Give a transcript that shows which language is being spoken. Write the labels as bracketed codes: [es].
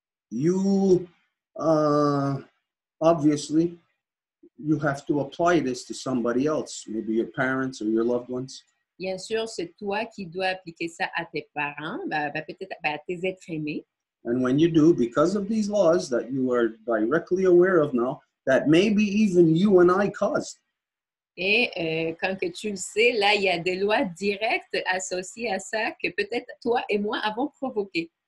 [en] You, obviously, you have to apply this to somebody else, maybe your parents or your loved ones. [fr] Bien sûr, c'est toi qui dois appliquer ça à tes parents, peut-être à tes êtres aimés. [en] And when you do, because of these laws that you are directly aware of now, that maybe even you and I caused. [fr] Et quand que tu le sais, là, il y a des lois directes associées à ça que peut-être toi et moi avons provoquées.